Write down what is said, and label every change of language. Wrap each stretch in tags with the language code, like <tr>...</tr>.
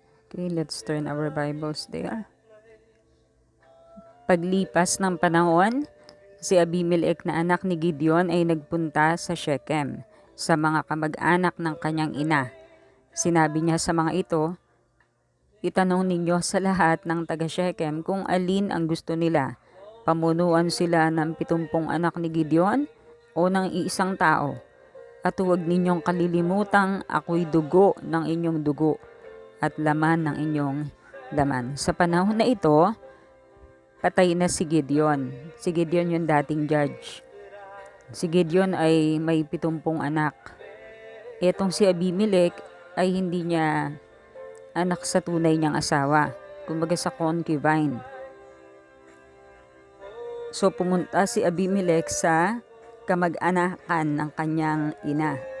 <en>Okay, let's turn our Bibles there.</en> <tl>Paglipas ng panahon, si Abimelech na anak ni Gideon ay nagpunta sa Shechem sa mga kamag-anak ng kanyang ina. Sinabi niya sa mga ito, "Itanong ninyo sa lahat ng taga Shechem kung alin ang gusto nila. Pamunuan sila ng 70 anak ni Gideon o ng iisang tao. At huwag ninyong kalilimutang ako'y dugo ng inyong dugo at laman ng inyong laman." Sa panahon na ito, patay na si Gideon. Si Gideon yung dating judge. Si Gideon ay may 70 anak. Etong si Abimelech ay hindi niya anak sa tunay niyang asawa. Kumbaga sa concubine. So pumunta si Abimelech sa kamag-anakan ng kanyang ina.</tl>